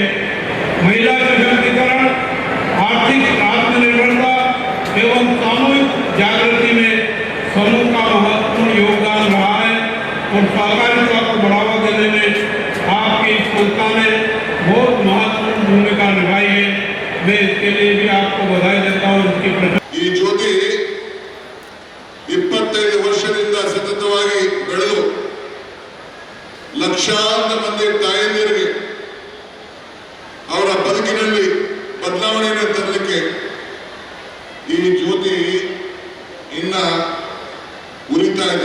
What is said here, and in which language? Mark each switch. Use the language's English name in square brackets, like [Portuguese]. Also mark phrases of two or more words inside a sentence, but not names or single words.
[Hindi] महिला सशक्तिकरण, आर्थिक आत्मनिर्भरता एवं सामूहिक जागृति में समूह का महत्वपूर्ण योगदान रहा है और सहकारिता को बढ़ावा देने में आपकी इस संस्था ने बहुत महत्वपूर्ण भूमिका निभाई है। मैं इसके लिए भी आपको बधाई देता हूँ। इसकी [Kannada] ಈ ಜ್ಯೋತಿ 25 ವರ್ಷದಿಂದ ಸತತವಾಗಿ ಬೆಳೆದು ಲಕ್ಷಾಂತರ ಮಂದಿ ತಾಯಂದಿರಿಗೆ ಅವರ ಬದುಕಿನಲ್ಲಿ ಬದಲಾವಣೆಯನ್ನು ತರಲಿಕ್ಕೆ ಈ ಜ್ಯೋತಿ ಇನ್ನ ಉರಿತಾ ಇದೆ.